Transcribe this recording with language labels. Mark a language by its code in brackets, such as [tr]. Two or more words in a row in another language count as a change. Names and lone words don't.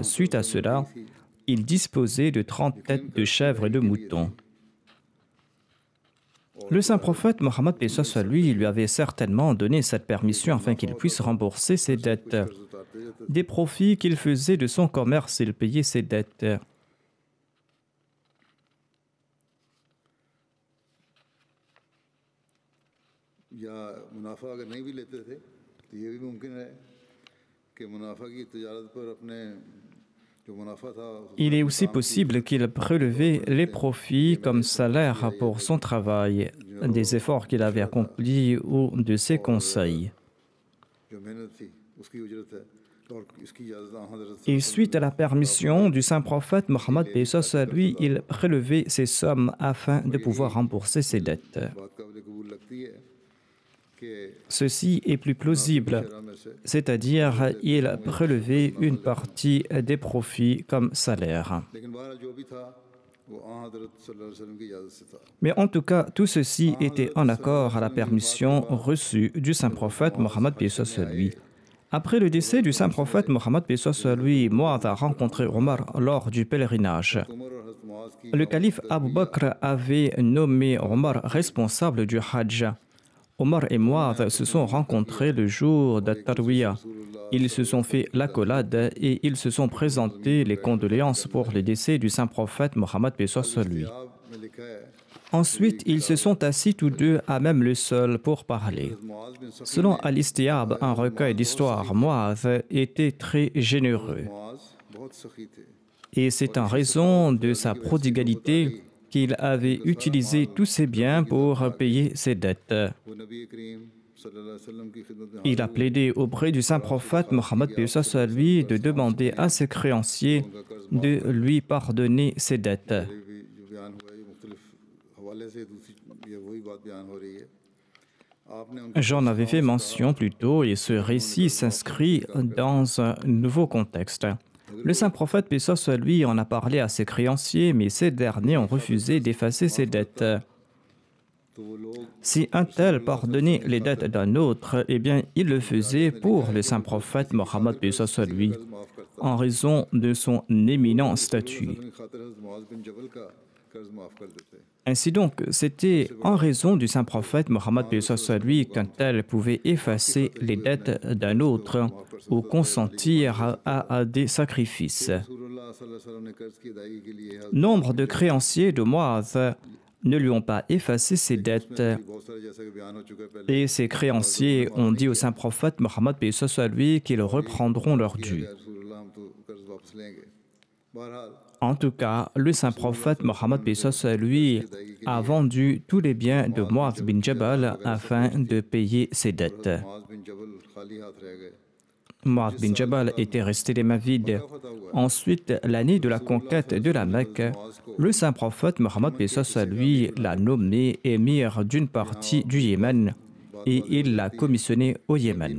[fr] Suite à cela, il disposait de 30 têtes de chèvres et de moutons. Le saint prophète Mohammed paix soit sur lui lui avait certainement donné cette permission afin qu'il puisse rembourser ses dettes. Des profits qu'il faisait de son commerce, il payait ses dettes. [ur] یا منافع اگر نہیں بھی لیتے تھے تو یہ بھی ممکن ہے کہ منافع کی تجارت پر اپنے جو منافع تھا [fr] Il est aussi possible qu'il prélevait les profits comme salaire pour son travail, des efforts qu'il avait accomplis ou de ses conseils. [ur] جو محنت تھی اس کی اجرت ہے اور اس کی اجازت حضرت [fr] Et suite à la permission du saint prophète Mohammed paix soit sur lui, il prélevait ces sommes afin de pouvoir rembourser ses dettes. [ur] بات قابل قبول لگتی ہے کہ [fr] Ceci est plus plausible, c'est-à-dire il prélevait une partie des profits comme salaire. [ur] لیکن بہرحال جو بھی تھا وہ حضرت [ar] صلى الله عليه وسلم [ur] کی اجازت سے تھا [fr] Mais en tout cas, tout ceci était en accord à la permission reçue du saint prophète Mohammed paix soit sur lui. Après le décès du saint prophète Mohammed paix soit sur lui, Mu'adh a rencontré Omar lors du pèlerinage. [ur] عمر اور حضرت معاذ کی [fr] Le calife Abu Bakr avait nommé Omar responsable du Hajj. Omar et Mu'adh se sont rencontrés le jour de Tarwiyah. Ils se sont fait l'accolade et ils se sont présentés les condoléances pour le décès du saint prophète Mohammed paix soit sur lui. [ur] میں لکھا ہے [fr] Ensuite, ils se sont assis tous deux à même le sol pour parler. [ur] मुआज़ बिन सफ़ी [fr] Selon Al-Istiab, un recueil d'histoire, Mu'adh était très généreux. [ur] معاذ بہت سخی تھے [fr] Et c'est en raison de sa prodigalité qu'il avait utilisé tous ses biens pour payer ses dettes. [ur] وہ نبی کریم [ar] صلى الله عليه وسلم [ur] کی خدمت میں [fr] Il a plaidé auprès du saint prophète Mohammed paix soit sur lui de demander à ses créanciers de lui pardonner ses dettes. [ur] بھی جو بیان ہوا ہے یہ مختلف حوالے سے دوسری یہ وہی بات بیان ہو رہی ہے آپ نے ان کے [fr] J'en avais fait mention plus tôt et ce récit s'inscrit dans un nouveau contexte. Le saint prophète paix soit sur lui en a parlé à ses créanciers, mais ces derniers ont refusé d'effacer ses dettes. [ur] تو وہ لوگ [fr] Si un tel pardonnait les dettes d'un autre, eh bien, il le faisait pour le saint prophète Mohammed paix soit sur lui, [ur] معاف کرتا [fr] en raison de son éminent statut. [ur] کی خاطر حضرت معاذ بن جبل کا قرض معاف کر دیتے [fr] Ainsi donc, c'était en raison du saint prophète Mohammed paix soit sur lui qu'un tel pouvait effacer les dettes d'un autre ou consentir à des sacrifices. [ar] رسول الله صلى الله عليه وسلم [ur] نے قرض کی ادائیگی کے لیے حضرت [fr] Nombre de créanciers de Mu'adh ne lui ont pas effacé ses dettes [ur] بہت سارے جیسا کہ بیان ہو چکا ہے پہلے [fr] et ses créanciers ont dit au saint prophète Mohammed paix soit sur lui qu'ils reprendront leur dû. [ur] رسول اللہ ہم تو قرض واپس لیں گے بہرحال [fr] En tout cas, le saint prophète Mohammed paix soit sur lui a vendu tous les biens de Mu'adh bin Jabal afin de payer ses dettes. [ur] معاذ بن جبل خالی ہاتھ رہ گئے [fr] Mu'adh bin Jabal était resté les mains vides. Ensuite, l'année de la conquête de la Mecque, le saint prophète Mohammed paix soit sur lui l'a nommé émir d'une partie du Yémen et il l'a commissionné au Yémen.